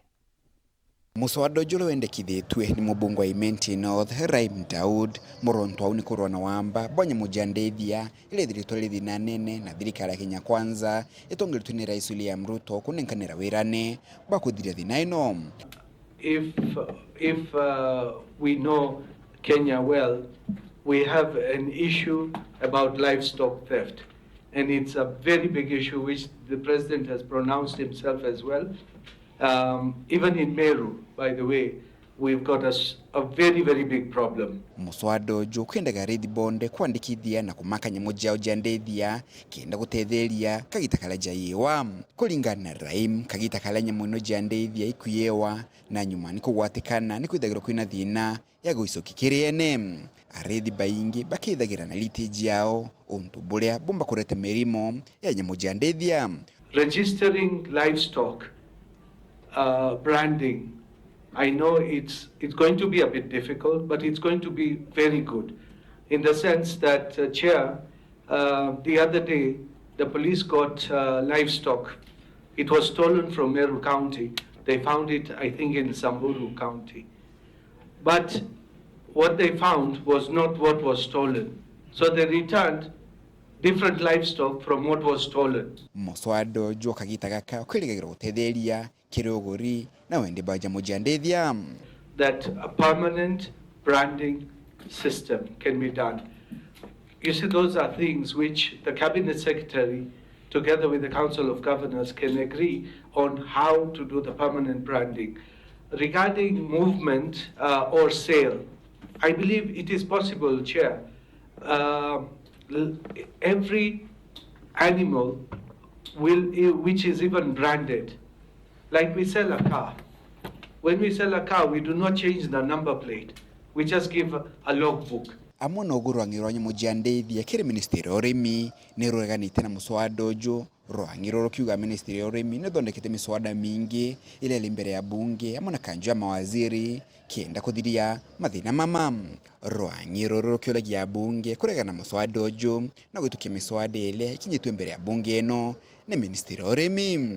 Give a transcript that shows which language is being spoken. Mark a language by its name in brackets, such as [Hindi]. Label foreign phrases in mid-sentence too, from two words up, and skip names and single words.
[Meru] Muswada jolo wendekithitwe ni mubunge wa North Rahim DAWOOD muronto au ni kurwa na WAAMBA bonye muja NDITHIA ile thiritwa thina nene na thirikari ya Kenya Kwanza itongeritwe ni Rais William Ruto kunenkanira wirane ba kuthiria thina ino. [English] If we know Kenya well, we have an issue about livestock theft, and it's a very big issue which the president has pronounced himself as well. Even in Meru, by the way, we've got a very, very big problem. [Meru] Muswada jo kwenda garithi bonde kwandikithia na kumaka nyamo jao ja NDITHIA kenda gutetheria kagitakala jaiwa kulingana na Rahim kagitakala nyamo no ja NDITHIA ikuyewa na nyuma ni kugwatikana ni kwithagirwo kwina thina ya guicoki kiriene arithi baingi bakithagira na litage yao untu buria bomba kurete merimo ya nyamo ja NDITHIA. [English] Registering livestock, branding, I know it's going to be a bit difficult, but it's going to be very good in the sense that, Chair, the other day the police got livestock. It was stolen from Meru County. They found it, I think, in Samburu County. But what they found was not what was stolen. So they returned different livestock from what was stolen. [Meru] Muswada jo kagitagaka kwirigira gutetheria kirogori na wende baja moja NDITHIA [English] that a permanent branding system can be done. You see, those are things which the Cabinet Secretary together with the Council of Governors can agree on how to do the permanent branding. Regarding movement or sale, I believe it is possible, Chair. Every animal which is even branded, like we sell a car. When we sell a car, we do not change the number plate. We just give a logbook. [Meru] Amona ogurwangirwa nyamo ja NDITHIA kiri Ministry ya Urimi ni rureganite na Muswada jo rwangiro rukiuga Ministry ya Urimi ni thondekete miswada mingi ile limbere ya bunge amona kanju ya mawaziri kienda kuthiria mathina mama rwangiro rukiulagia bunge kuregana Muswada jo na gwitukia miswada ile kinyitwe mbere ya bunge eno ni Ministry ya Urimi.